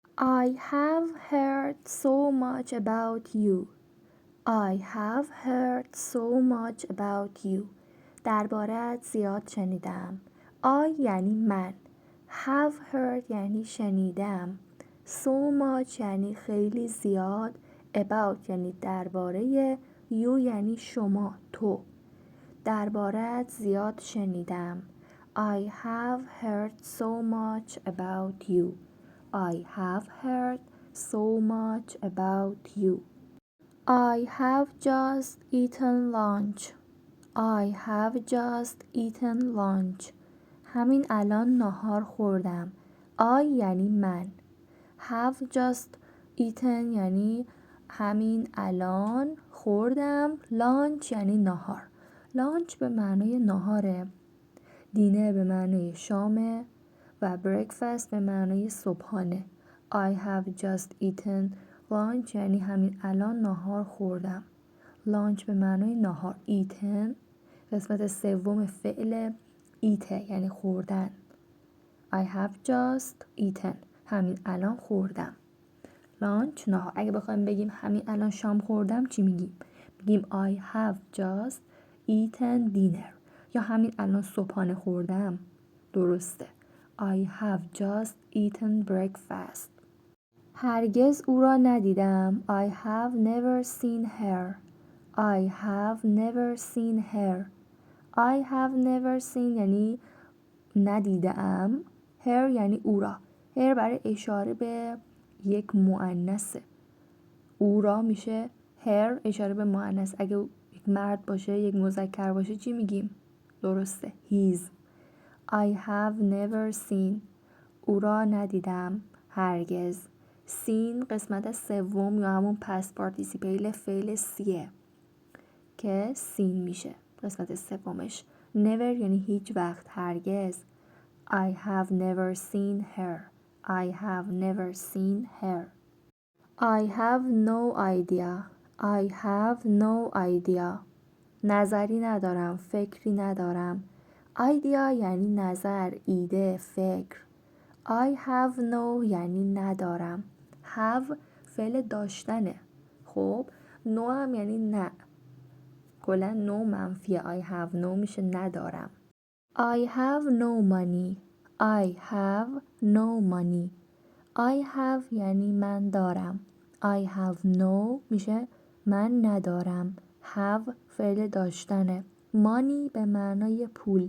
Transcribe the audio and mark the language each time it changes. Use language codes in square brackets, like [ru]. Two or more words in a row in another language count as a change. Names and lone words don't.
[en] I have heard so much about you. I have heard so much about you. [fa] درباره‌ات زیاد شنیدم. I یعنی من. [en] Have heard [fa] یعنی شنیدم. [en] So much [fa] یعنی خیلی زیاد. About یعنی درباره. You یعنی شما، تو. درباره‌ات زیاد شنیدم. [en] I have heard so much about you. I have heard so much about you. I have just eaten lunch. I have just eaten lunch. [fa] همین الان ناهار خوردم. I یعنی من. [en] Have just eaten [fa] یعنی همین الان خوردم. Lunch یعنی ناهار. Lunch به معنای ناهاره. دینر به معنای شامه و breakfast به معنای صبحانه. [en] I have just eaten lunch [fa] یعنی همین الان ناهار خوردم. lunch به معنای ناهار. eaten قسمت سوم فعل eat یعنی خوردن. [en] I have just eaten [fa] همین الان خوردم. lunch ناهار. اگه بخوایم بگیم همین الان شام خوردم چی میگیم؟ میگیم [en] I have just eaten dinner [fa] یا همین الان صبحانه خوردم. درسته. [en] I have just eaten breakfast. [fa] هرگز او را ندیدم. [en] I have never seen her. I have never seen her. I have never seen [fa] یعنی ندیدم. her یعنی او را. her برای اشاره به یک مؤنثه. او را میشه her اشاره به مؤنث. اگه یک مرد باشه یک مذکر باشه چی میگیم؟ درسته. [en] his. I have never seen [fa] او را ندیدم هرگز. seen قسمت سوم یا همون [en] past participle [fa] فعل سیه که seen میشه قسمت سومش. never یعنی هیچ وقت، هرگز. [en] I have never seen her. I have never seen her. I have no idea. I have no idea. [fa] نظری ندارم، فکری ندارم. idea یعنی نظر، ایده، فکر. [en] I have no [fa] یعنی ندارم. have فعل داشتنه. خب no هم یعنی نه. کلا no منفیه. [en] I have no [fa] میشه ندارم. [en] I have no money. I have no money. I have [fa] یعنی من دارم. [en] I have no [fa] میشه من ندارم. have فعل داشتنه. money به معنای پول.